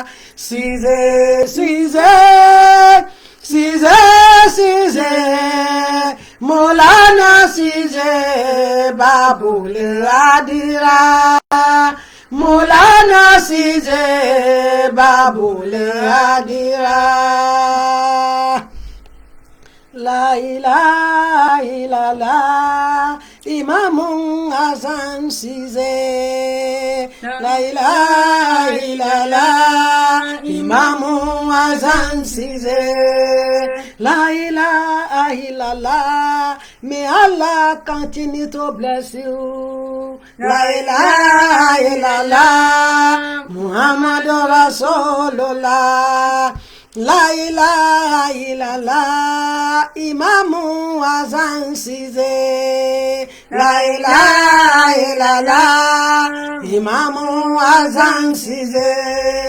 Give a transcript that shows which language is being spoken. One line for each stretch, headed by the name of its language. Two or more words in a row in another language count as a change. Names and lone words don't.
Arabic: CISSE, CISSE, CISSE, CISSE. Maulana CISSE Babule Adera. Maulana CISSE Babule Adera. لا إله إلا الله, Imam Hassan CISSE. لا إله إلا الله, Imam Hassan CISSE. لا إله إلا الله,
English: may Allah continue to bless you.
Arabic: لا إله إلا الله، محمد رسول الله. لا إله إلا الله, Imam Hassan CISSE. لا إله إلا الله, Imam Hassan CISSE.